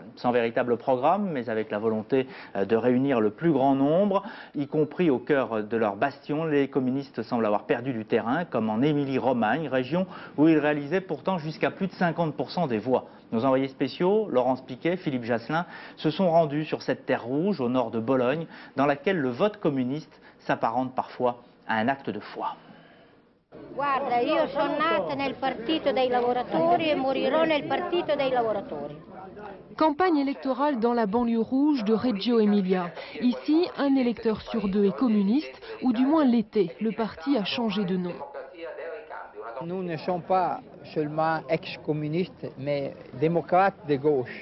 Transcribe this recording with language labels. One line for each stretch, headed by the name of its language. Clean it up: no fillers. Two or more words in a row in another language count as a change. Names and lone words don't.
French: Sans véritable programme, mais avec la volonté de réunir le plus grand nombre, y compris au cœur de leur bastion, les communistes semblent avoir perdu du terrain, comme en Émilie-Romagne, région où ils réalisaient pourtant jusqu'à plus de 50% des voix. Nos envoyés spéciaux, Laurence Piquet, Philippe Jasselin, se sont rendus sur cette terre rouge au nord de Bologne, dans laquelle le vote communiste s'apparente parfois à un acte de foi.
Italian: Guarda, io sono nata nel partito dei lavoratori e morirò nel partito dei lavoratori.
French: Campagne électorale dans la banlieue rouge de Reggio Emilia. Ici, un électeur sur deux est communiste, ou du moins l'était. Le parti a changé de nom. Nous ne sommes pas seulement ex-communistes, mais démocrates de gauche.